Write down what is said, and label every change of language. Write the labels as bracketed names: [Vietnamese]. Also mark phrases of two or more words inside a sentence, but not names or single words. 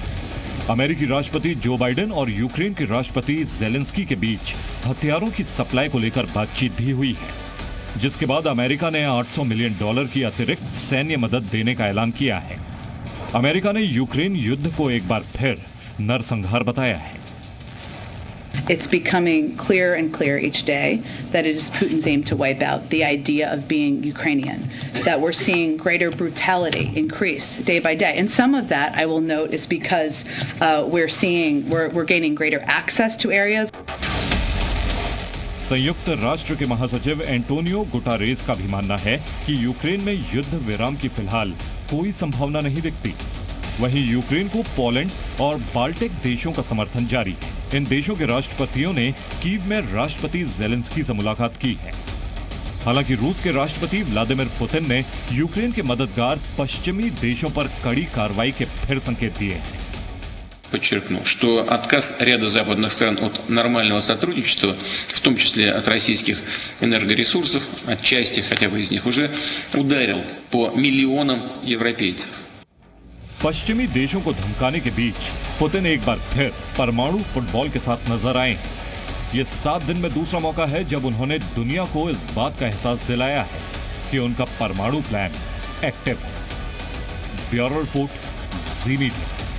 [Hindi] अमेरिकी राष्ट्रपति जो बाइडेन और यूक्रेन के राष्ट्रपति जेलेंस्की के बीच हथियारों की सप्लाई को लेकर बातचीत भी हुई है, जिसके बाद अमेरिका ने $800 मिलियन की अतिरिक्त सैन्य मदद देने का ऐलान किया है। अमेरिका ने यूक्रेन युद्ध को एक बार फिर नरसंहार बताया है। [English] It's becoming clearer and clearer each day that it is Putin's aim to wipe out the idea of being Ukrainian, that we're seeing greater brutality increase day by day. And some of that, I will note, is because we're gaining greater access to areas. [Hindi] संयुक्त राष्ट्र के महासचिव एंटोनियो गुटारेस का भी मानना है कि यूक्रेन में युद्ध विराम की फिलहाल कोई संभावना नहीं दिखती। वहीं यूक्रेन को पोलैंड और बाल्टिक देशों का समर्थन जारी है। इन देशों के राष्ट्रपतियों ने कीव में राष्ट्रपति जेलेंस्की से मुलाकात की है। हालांकि रूस के राष्ट्रपति व्लादिमीर पुतिन ने यूक्रेन के मददगार पश्चिमी देशों पर कड़ी कार्रवाई के फिर संकेत दिए हैं। [Russian] Подчеркну, что отказ ряда западных стран от нормального сотрудничества, в том числе от российских энергоресурсов, от части хотя бы из них, уже ударил по миллионам европейцев. [Hindi] पश्चिमी देशों को धमकाने के बीच पुतिन एक बार फिर परमाणु फुटबॉल के साथ नजर आए। ये 7 दिन में दूसरा मौका है जब उन्होंने दुनिया को इस बात का एहसास दिलाया है कि उनका परमाणु [English] plan active [Hindi] है। [English] bureau report, [Hindi] जी मीडिया।